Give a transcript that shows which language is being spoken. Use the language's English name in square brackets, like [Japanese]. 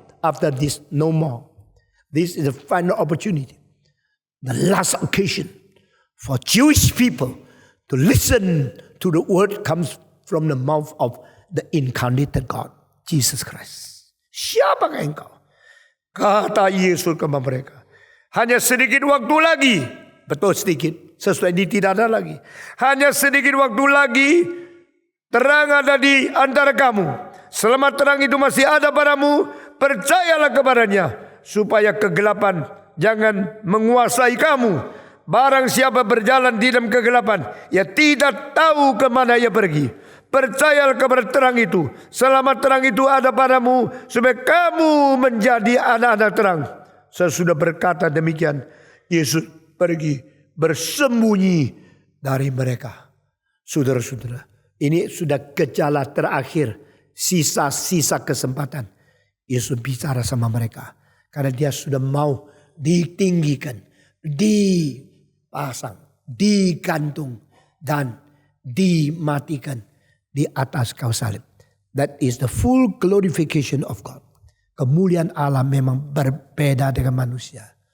[English] After this no more. This is the final opportunity. The last occasion for Jewish people to listen to the word comes from the mouth of the incarnated God, Jesus Christ. [Indonesian] Siapakah engkau? Kata Yesus kepada mereka. Hanya sedikit waktu lagi. Betul sedikit. Sesuai ini tidak ada lagi. Hanya sedikit waktu lagi. Terang ada di antara kamu. Selama terang itu masih ada padamu, percayalah kepadanya. Supaya kegelapan jangan menguasai kamu. Barang siapa berjalan di dalam kegelapan, ia tidak tahu kemana ia pergi. Percayalah kepada terang itu. Selama terang itu ada padamu, supaya kamu menjadi anak-anak terang. Sesudah berkata demikian, Yesus pergi bersembunyi dari mereka. Saudara-saudara, ini sudah gejala terakhir, sisa-sisa kesempatan. Yesus bicara sama mereka. Karena dia sudah mau ditinggikan, dipasang, digantung, dan dimatikan di atas kayu salib. [English] That is the full glorification of God. [Indonesian] Kemuliaan Allah memang berbeda dengan manusia.